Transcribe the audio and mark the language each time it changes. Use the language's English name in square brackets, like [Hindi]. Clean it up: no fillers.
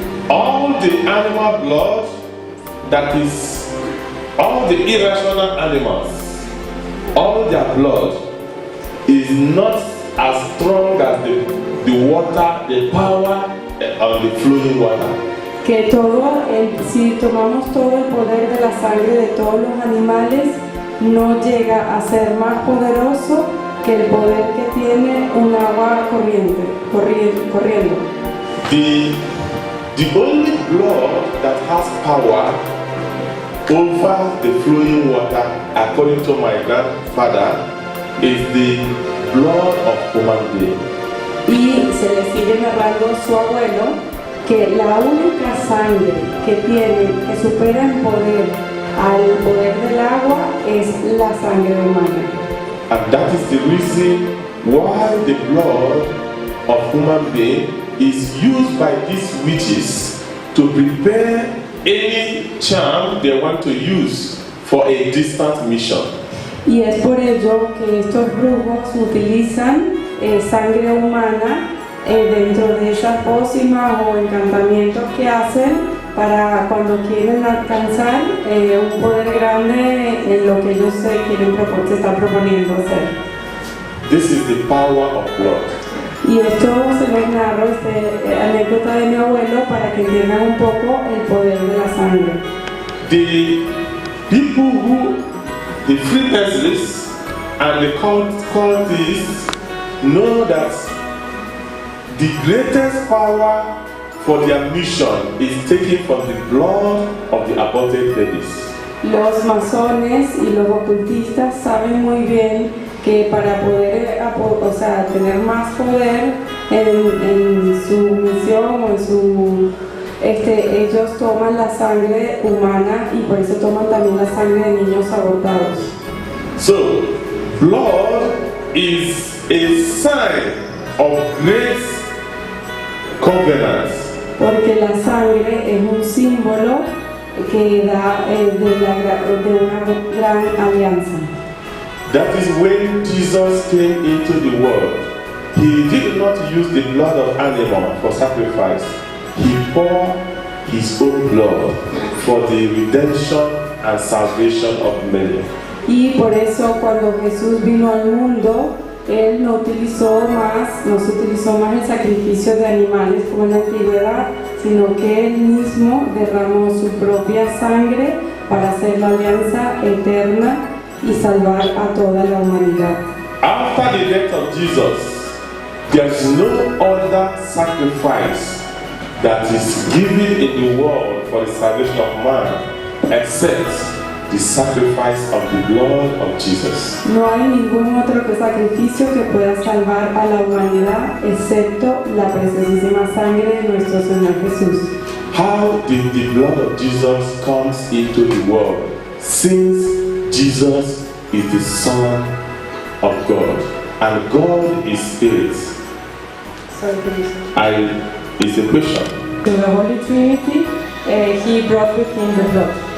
[English] All the animal blood, that is, all the irrational animals, all their blood is not as strong as the water, the power of the flowing water. [Spanish] Que si tomamos todo el poder de la sangre de todos los animales, no llega a ser más poderoso que el poder que tiene un agua corriendo. [English] The only blood that has power over the flowing water, according to my grandfather, is the blood of human being. [Spanish] Y se le sigue narrando su abuelo que la única sangre que supera en poder al poder del agua es la sangre humana. [English] And that is the reason why the blood of human being is used by these witches to prepare any charm they want to use for a distant mission. [Spanish] Y es por ello que estos brujos utilizan sangre humana dentro de esas pócimas o encantamientos que hacen para cuando quieren alcanzar un poder grande en lo que ellos se están proponiendo hacer. [English] This is the power of blood. [Spanish] Y esto se los narro, anécdota de mi abuelo, para que entiendan un poco el poder de la sangre. [English] The people the Freemasons and the cultists know that the greatest power for their mission is taken from the blood of the aborted babies. [Spanish] Los masones y los ocultistas saben muy bien que para poder tener más poder en su misión o en su ellos toman la sangre humana y por eso toman también la sangre de niños abortados. [English] So, blood is a sign of great covenants. [Spanish] Porque la sangre es un símbolo que da de una gran alianza. [English] That is when Jesus came into the world. He did not use the blood of animal for sacrifice. He poured his own blood for the redemption and salvation of many. [Spanish] Y por eso cuando Jesús vino al mundo, Él no se utilizó más el sacrificio de animales como en la antigüedad, sino que Él mismo derramó su propia sangre para hacer la alianza eterna y salvar a toda la humanidad. [English] After the death of Jesus, there is no other sacrifice that is given in the world for the salvation of man except the sacrifice of the blood of Jesus. [Spanish] No hay ningún otro sacrificio que pueda salvar a la humanidad excepto la preciosísima sangre de nuestro Señor Jesús. [English] How did the blood of Jesus come into the world? Since Jesus is the Son of God and God is Spirit. Sorry, please. It's a question. To the Holy Trinity, He brought with Him the blood.